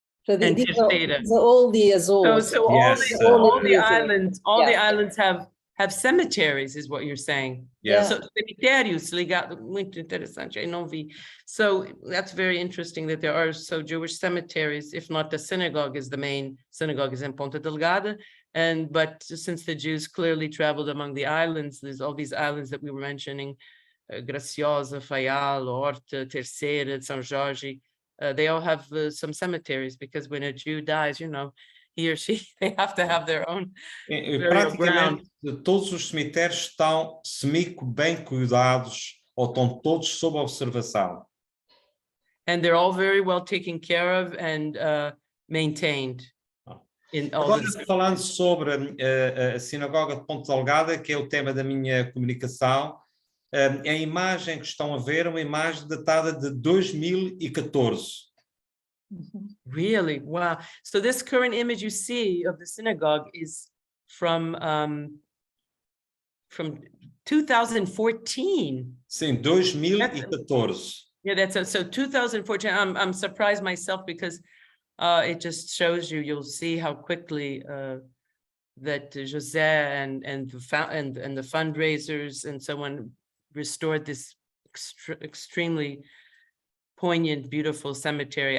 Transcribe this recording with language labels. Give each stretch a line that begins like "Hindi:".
English: So these are all the Azores. So yes, all the islands have cemeteries, is what you're saying. Yes.
Portuguese: So cemitérios ligado, muito interessante. I não vi.
English: So that's very interesting that there are Jewish cemeteries. If not, the synagogue is the main synagogue is in Ponta Delgada. But since the Jews clearly traveled among the islands, there's all these islands that we were mentioning, Graciosa, Faial, Horta, Terceira, São Jorge. They all have some cemeteries, because when a Jew dies, he or she, they have to have their own burial ground.
Portuguese: Praticamente todos os cemitérios estão bem cuidados, ou estão todos sob observação.
English: And they're all very well taken care of and maintained.
Portuguese: Agora, falando sobre a sinagoga de Ponta Delgada, que é o tema da minha comunicação, a imagem que estão a ver é uma imagem datada de 2014.
English: Really? Wow. So this current image you see of the synagogue is from 2014.
Portuguese: Sim, 2014.
English: Yeah, so 2014. I'm surprised myself, because it just shows you'll see how quickly that José and the fundraisers and so on restored this extremely poignant, beautiful cemetery.